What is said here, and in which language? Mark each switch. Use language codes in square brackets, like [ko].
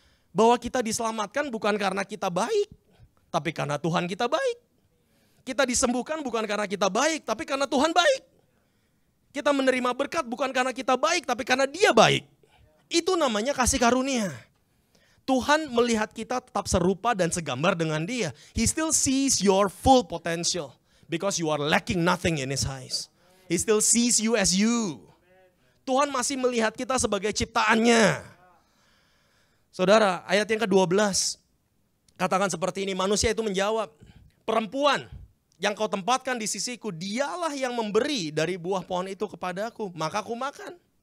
[id] Bahwa kita diselamatkan bukan karena kita baik. Tapi karena Tuhan kita baik. Kita disembuhkan bukan karena kita baik, tapi karena Tuhan baik. Kita menerima berkat bukan karena kita baik, tapi karena Dia baik. Itu namanya kasih karunia. Tuhan melihat kita tetap serupa dan segambar dengan Dia. [en] He still sees your full potential. Because you are lacking nothing in His eyes. He still sees you as you. [id] Tuhan masih melihat kita sebagai ciptaannya. Saudara, ayat yang ke-12. Katakan seperti ini, manusia itu menjawab. Perempuan yang kau tempatkan di sisiku, dialah yang memberi dari buah pohon itu kepadaku. Maka aku makan.